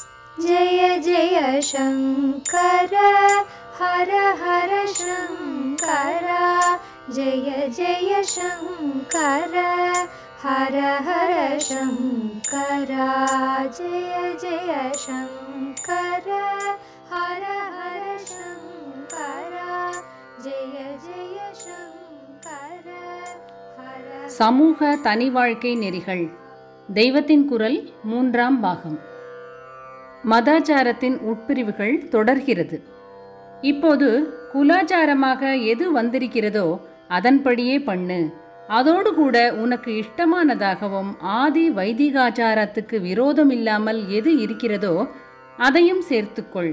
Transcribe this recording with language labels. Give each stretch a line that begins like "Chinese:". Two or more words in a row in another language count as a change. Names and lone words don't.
Hindi: जय जय शंकर हर हर शंकर जय जय शंकर हर हर शंकर जय जय शंकर हर हर शंकर जय जय शंकर हर।
Tamil: சமூக தனி வாழ்க்கை நெறிகள் தெய்வத்தின் குரல் 3ஆம் பாகம். மதாச்சாரத்தின் உட்பிரிவுகள் தொடர்கிறது. இப்போது குலாச்சாரமாக எது வந்திருக்கிறதோ அதன்படியே பண்ணு. அதோடு கூட உனக்கு இஷ்டமானதாகவும் ஆதி வைதிகாச்சாரத்துக்கு விரோதம் இல்லாமல் எது இருக்கிறதோ அதையும் சேர்த்துக்கொள்.